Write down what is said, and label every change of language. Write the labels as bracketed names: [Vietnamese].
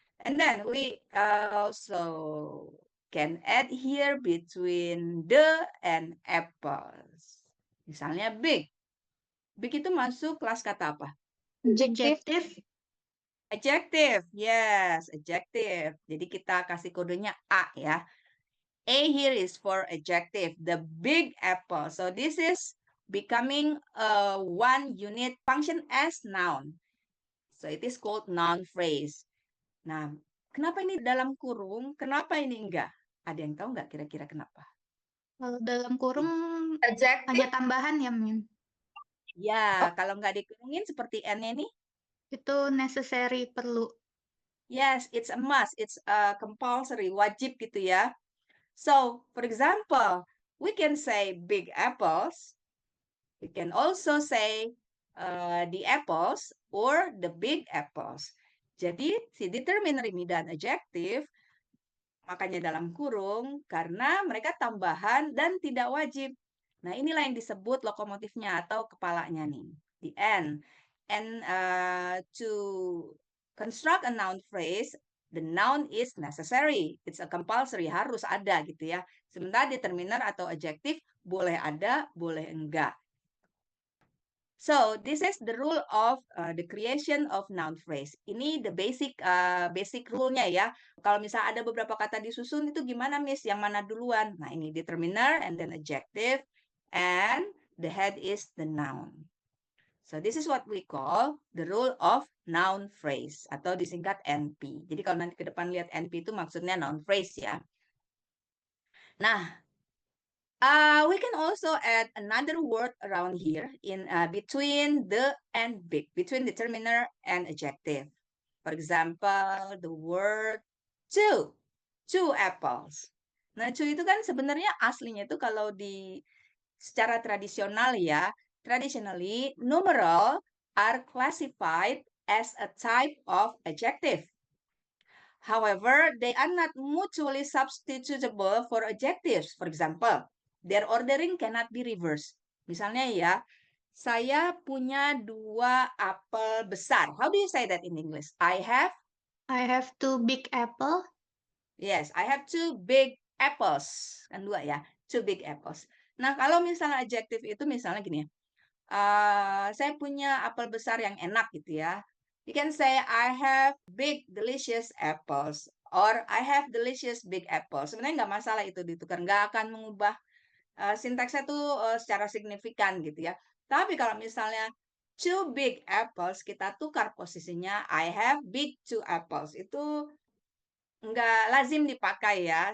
[English] And then we also can add here between the and apples. [Indonesian] Misalnya big. Big itu masuk kelas kata apa? [English] Adjective. Adjective. Yes, adjective. [Indonesian] Jadi kita kasih kodenya A ya. [English] A here is for adjective, the big apple. So this is becoming one unit function as noun. So it is called noun phrase. [Indonesian] Nah, kenapa ini dalam kurung? Kenapa ini enggak? Ada yang tahu nggak kira-kira kenapa? Kalau dalam kurung ada [English] Adjective. [Indonesian] tambahan ya, Mem. Ya, kalau nggak dikurungin seperti N ini, Itu necessary, perlu. [English] yes, it's a must, it's a compulsory, [Indonesian] wajib gitu ya. [English] So, for example, we can say big apples. We can also say the apples or the big apples. [Indonesian] Jadi, si determiner ini dan adjective, makanya dalam kurung, karena mereka tambahan dan tidak wajib. Nah, inilah yang disebut lokomotifnya atau kepalanya nih, the N. [English] And to construct a noun phrase, the noun is necessary. It's a compulsory, [Indonesian] harus ada gitu ya. Sementara determiner atau adjective boleh ada, boleh enggak. [English] So this is the rule of the creation of noun phrase. [Indonesian] Ini [English] the basic rule-nya [Indonesian] ya. Kalau misalnya ada beberapa kata disusun itu gimana, Miss? Yang mana duluan? Nah, ini [English] determiner and then adjective and the head is the noun. So this is what we call the rule of noun phrase [Indonesian] atau disingkat [English] NP. [Indonesian] Jadi kalau nanti ke depan lihat NP itu maksudnya noun phrase ya. [English] Nah, we can also add another word around here in between the and big, between determiner and adjective. For example, the word two apples. [Indonesian] Nah, two itu kan sebenarnya aslinya itu kalau di secara tradisional ya, [English] traditionally numeral are classified as a type of adjective. However, they are not mutually substitutable for adjectives. For example, their ordering cannot be reversed. [Indonesian] Misalnya ya, saya punya 2 apel besar. [English] How do you say that in English? I have 2 big apple. Yes, I have 2 big apples. [Indonesian] Kan 2 ya, [English] 2 big apples. [Indonesian] Nah, kalau misalnya adjective itu misalnya gini ya, saya punya apel besar yang enak gitu ya. [English] You can say I have big delicious apples or I have delicious big apples. [Indonesian] Sebenarnya nggak masalah itu ditukar, nggak akan mengubah sintaksnya tuh secara signifikan gitu ya. Tapi kalau misalnya two big apples kita tukar posisinya [English] I have big two apples [Indonesian] itu nggak lazim dipakai ya.